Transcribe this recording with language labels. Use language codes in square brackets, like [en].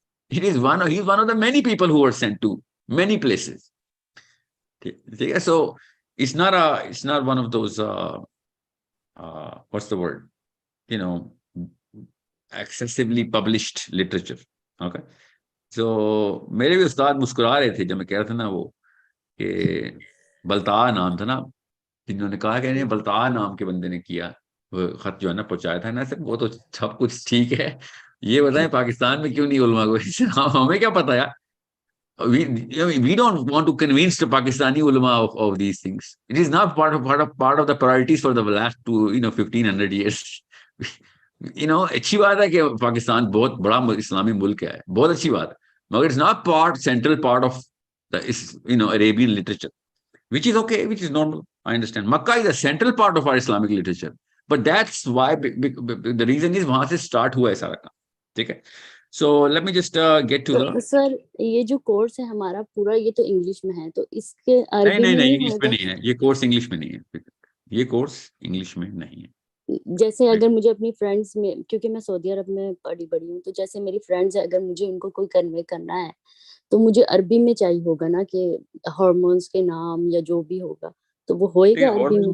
[en] He is one of the many people who were sent to many places. So it's not one of those what's the word, excessively published literature. [ur] Okay, so میرے بھی استاد مسکرا رہے تھے جب میں کہہ رہا تھا نا وہ کہ بلتاع نام تھا نا، جنہوں نے کہا کہ نہیں بلتاع نام کے بندے نے کیا وہ خط جو ہے نا پہنچایا تھا نا، وہ تو سب کچھ ٹھیک ہے، یہ بتائیں پاکستان میں کیوں نہیں علماء کو؟ ہمیں کیا پتا یار. [en] We don't want to convince the Pakistani ulama of these things. It is not part of the priorities for the last 1500 years. [ur] اچھی بات ہے کہ پاکستان بہت بڑا اسلامی ملک ہے، بہت اچھی بات ہے، مگر [en] it's not central part of the Arabian literature, which is okay, which is normal. I understand. Makkah is a central part of our Islamic literature, but that's why the reason is [ur] وہاں سے start ہوا ہے سارا کام. ٹھیک ہے. [en] So let me just get to the. [ur] سر یہ جو course ہے ہمارا پورا، یہ تو انگلش میں ہے، تو اس کے عربی میں نہیں نہیں انگلش میں نہیں ہے یہ کورس، انگلش میں نہیں ہے یہ کورس، انگلش میں نہیں ہے. جیسے اگر مجھے اپنی فرینڈس میں، کیونکہ میں سعودی عرب میں پڑھی بڑی ہوں، تو جیسے میری فرینڈز ہیں، اگر مجھے ان کو کوئی کنوے کرنا ہے تو مجھے عربی میں چاہیے ہوگا نا، کہ ہارمونس کے نام یا جو بھی ہوگا تو وہ ہوئے گا عربی